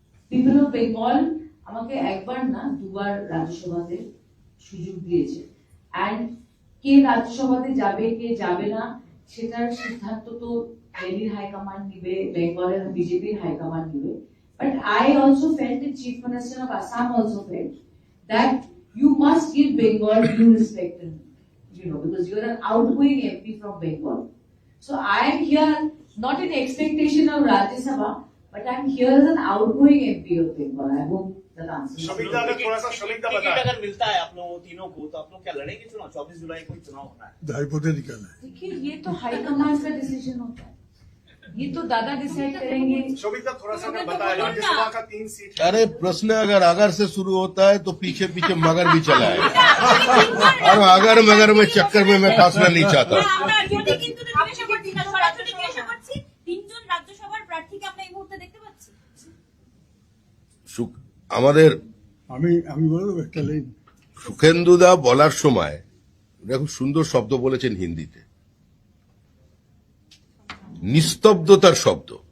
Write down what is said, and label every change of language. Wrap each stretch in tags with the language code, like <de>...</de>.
<en>people of Bengal</en> <bn>আমাকে একবার না দুবার রাজ্যসভাতে সুযোগ দিয়েছে, and কে রাজ্যসভাতে যাবে কে যাবে না সেটার সিদ্ধান্ত তো দিল্লির হাইকমান্ড নিবে, বেঙ্গলের বিজেপির হাইকমান্ড নিবে।</bn> <en>But I also felt, the Chief Minister of Assam also felt, that you must give Bengal due respect, and, because you are an outgoing MP from Bengal. So I am here not in expectation of Rajya Sabha, but I am here as an outgoing MP of Bengal. I hope that answers.</en> <hi>Shamikda, अगर थोड़ा सा Shamikda ticket बताएं। अगर मिलता है आप लोगों तीनों को, तो आप लोग क्या लड़ेंगे चुनाव? 24 जुलाई को चुनाव होना है। हाइपोथेटिकल है। देखिए, ये तो हाईकमांड का डिसीजन होता है, ये तो दादा डिसाइड करेंगे। शोभिता थोड़ा सा अगर बताएं, राज्यसभा का 3 सीट है। अरे प्रश्न अगर से शुरू होता है तो पीछे पीछे मगर भी चला है, और अगर मगर में चक्कर में मैं फंसना नहीं चाहता।</hi> <bn>আমরা যদি কিন্তু জিজ্ঞাসা করছি না, সরাসরি জিজ্ঞাসা করছি, 3 জন রাজ্যসভার প্রার্থীকে আমরা এই মুহূর্তে দেখতে পাচ্ছি। আমাদের আমি বলে দেবো একটা লাইন। সুখেন্দুদা বলার সময় খুব সুন্দর শব্দ বলেছেন হিন্দিতে, নিস্তব্ধতার শব্দ।</bn>